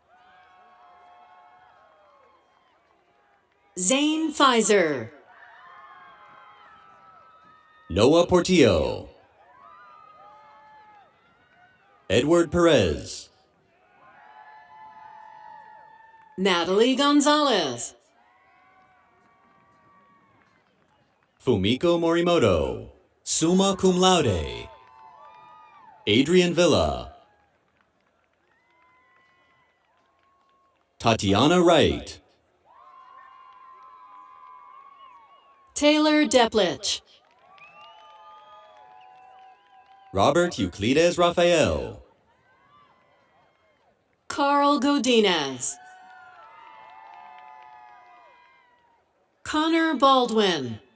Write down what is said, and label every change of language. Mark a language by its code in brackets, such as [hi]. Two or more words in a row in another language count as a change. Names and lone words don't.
[en] Zane Pfizer, Noah Portillo, Edward Perez, Natalie Gonzalez, Fumiko Morimoto, [la] summa cum laude, [en] Adrian Villa, Tatiana Wright, Taylor Deplich, Robert Euclides Raphael, Carl Godinez, Connor Baldwin,